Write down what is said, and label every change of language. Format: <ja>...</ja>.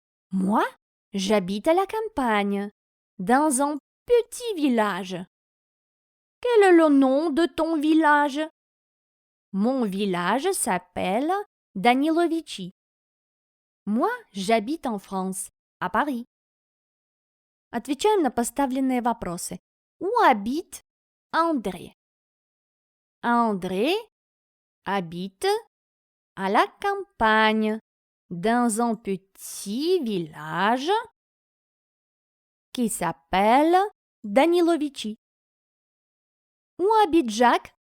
<fr>Moi, j'habite à la campagne, dans un petit village. Quel est le nom de ton village? Mon village s'appelle Danilovичи. Moi, j'habite en France, à Paris.</fr> <ru>Отвечаем на поставленные вопросы.</ru> <fr>Où habite André? André habite à la campagne, dans un petit village qui s'appelle Danilovичи. Où habite Jacques?</fr>